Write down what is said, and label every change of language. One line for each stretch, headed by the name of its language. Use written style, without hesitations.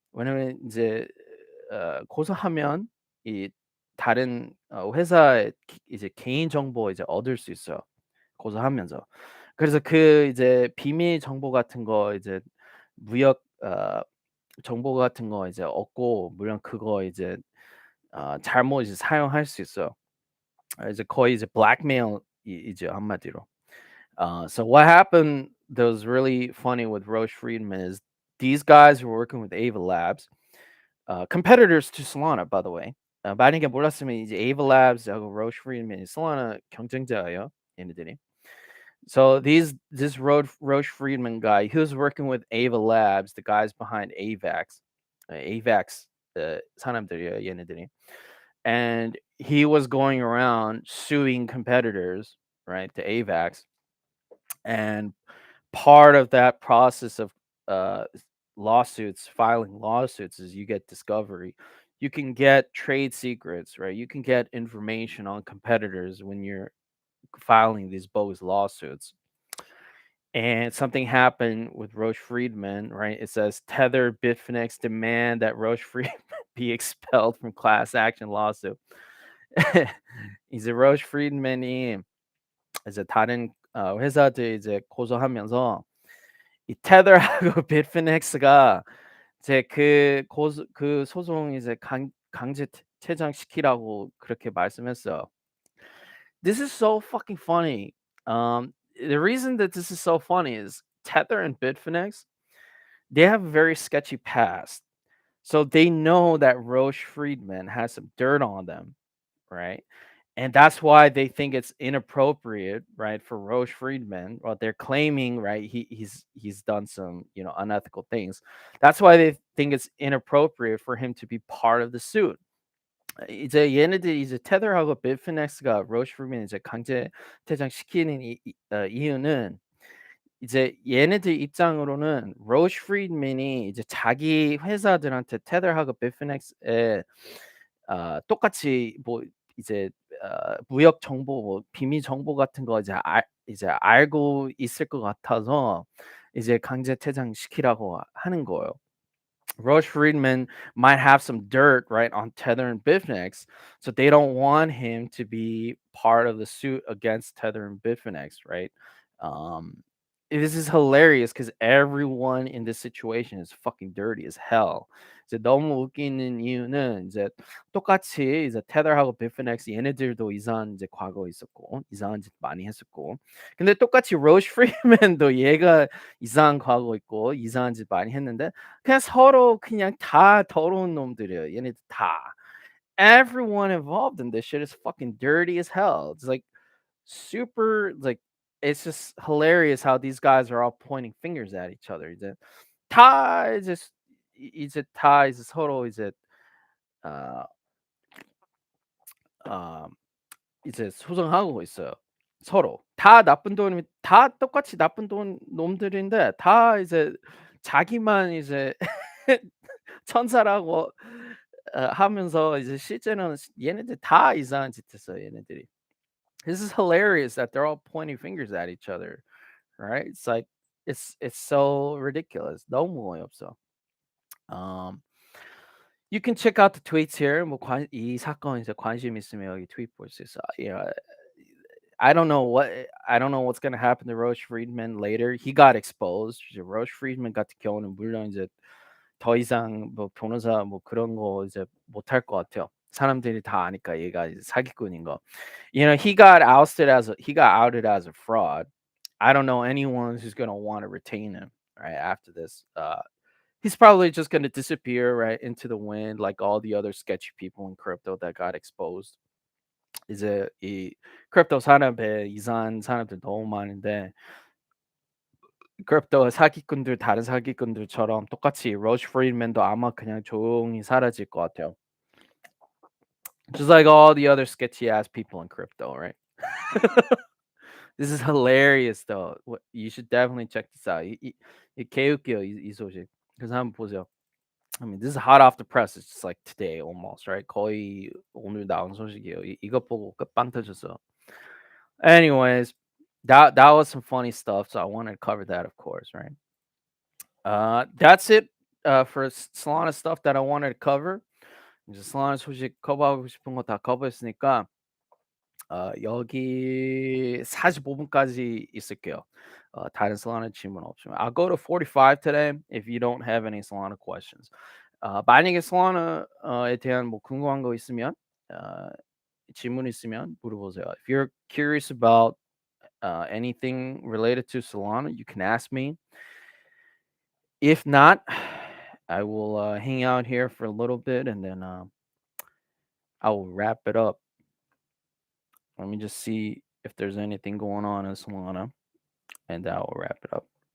Korean: 왜냐면 인제 고소하면 이 다른 회사의 이제 개인 정보 이제 얻을 수 있어요, 고소하면서. 그래서 그 이제 비밀 정보 같은 거 이제 무역 정보 같은 거 이제 얻고 물론 그거 이제 잘못 이제 사용할 수 있어요. 이제 거의 이제 블랙메일 이죠 한마디로.
English: So what happened that was really funny with Roche Friedman is these guys were working with Ava Labs, competitors to Solana, by the way.
Korean: 만약에 몰랐으면 이제 Ava Labs하고 Roche Friedman이 Solana 경쟁자예요, 얘네들이.
English: So this Roche Friedman guy, he was working with Ava Labs, the guys behind AVAX.
Korean: AVAX 사람들이에요, 얘네들이.
English: And he was going around suing competitors, right, to AVAX. And part of that process of uh, filing lawsuits, is you get discovery. You can get trade secrets, right? You can get information on competitors when you're filing these bogus lawsuits. And something happened with Roche Friedman, right? It says Tether Bitfinex demand that Roche Friedman be expelled from class action lawsuit.
Korean: 이제 Roche Friedman이 이제 다른 회사들 이제 고소하면서 이 Tether하고 Bitfinex가 이제 그 소송 이제 강제 퇴장시키라고 그렇게 말씀했어요.
English: This is so fucking funny. The reason that this is so funny is Tether and Bitfinex, they have a very sketchy past. So they know that Roche Friedman has some dirt on them, right? And that's why they think it's inappropriate, right, for Roche Friedman. Well, they're claiming, right, he's done some, unethical things. That's why they think it's inappropriate for him to be part of the suit.
Korean: 이제 얘네들이 이제 테더하고 bitfinex가 로시 프리맨 이제 강제 퇴장시키는 이유는 이제 얘네들 입장으로는 로시 프리맨이 이제 자기 회사들한테 테더하고 bitfinex에 똑같이 뭐 이제 무역 정보 뭐 비밀 정보 같은 거 이제 알고 있을 것 같아서 이제 강제 퇴장시키라고 하는 거예요.
English: Roche Friedman might have some dirt, right, on Tether and Bitfinex, so they don't want him to be part of the suit against Tether and Bitfinex, right? Um, this is hilarious because everyone in this situation is fucking dirty as hell.
Korean: 이제 너무 웃기는 이유는 이제 똑같이 이제 테더하고 비트finex 얘네들도 이상한 이제 과거 있었고 이상한 짓 많이 했었고, 근데 똑같이 로시 프리맨도 얘가 이상한 과거 있고 이상한 짓 많이 했는데 그냥 서로 그냥 다 더러운 놈들이에요. 얘네들 다.
English: Everyone involved in this shit is fucking dirty as hell. It's like super like it's just hilarious how these guys are all pointing fingers at each other.
Korean: 이제 다 이제 다 이제 서로 이제 어, 어 이제 소송하고 있어요. 서로. 다 나쁜 돈이 다 똑같이 나쁜 돈 놈들인데 다 이제 자기만 이제 천사라고 하면서 이제 실제로는 얘네들 다 이상한 짓 했어요, 얘네들이.
English: This is hilarious that they're all pointing fingers at each other, right? It's like it's so ridiculous.
Korean: 너무 어이없어.
English: Um, you can check out the tweets here.
Korean: 이 사건 이제 관심 있으면 여기 트윗 볼 수 있어.
English: I don't know what's gonna happen to Roche Friedman later. He got exposed.
Korean: 이제 Roche Friedman 같은 경우는 물론 이제 더 이상 뭐 변호사 뭐 그런 거 이제 못할 것 같아요. 사람들이 다 아니까 얘가 이제 사기꾼인 거.
English: He got outed as a fraud. I don't know anyone who's gonna want to retain him right after this. He's probably just gonna disappear right into the wind like all the other sketchy people in crypto that got exposed.
Korean: 이제 이 크립토 산업에 이상한 사람들 너무 많은데 크립토 사기꾼들 다른 사기꾼들처럼 똑같이 러시 프리드맨도 아마 그냥 조용히 사라질 것 같아요.
English: Just like all the other sketchy ass people in crypto, right? This is hilarious though. You should definitely check this out.
Korean: 이 개웃겨요 이 소식. 그래서 한번 보세요.
English: I mean, this is hot off the press. It's just like today almost, right?
Korean: 거의 오늘 나온 소식이에요. 이것 보고 끝빵 터졌어.
English: Anyways, that was some funny stuff. So I wanted to cover that, of course, right? That's it for Solana stuff that I wanted to cover.
Korean: 이제 Solana 소식 커버하고 싶은 거 다 커버했으니까 여기 45분까지 있을게요. 다른 Solana 질문 없으면.
English: I'll go to 45 today if you don't have any Solana questions.
Korean: 만약에 Solana에 대한 뭐 궁금한 거 있으면 질문 있으면 물어보세요.
English: If you're curious about anything related to Solana, you can ask me. If not, I will hang out here for a little bit and then I will wrap it up. Let me just see if there's anything going on in Solana, and I will wrap it up.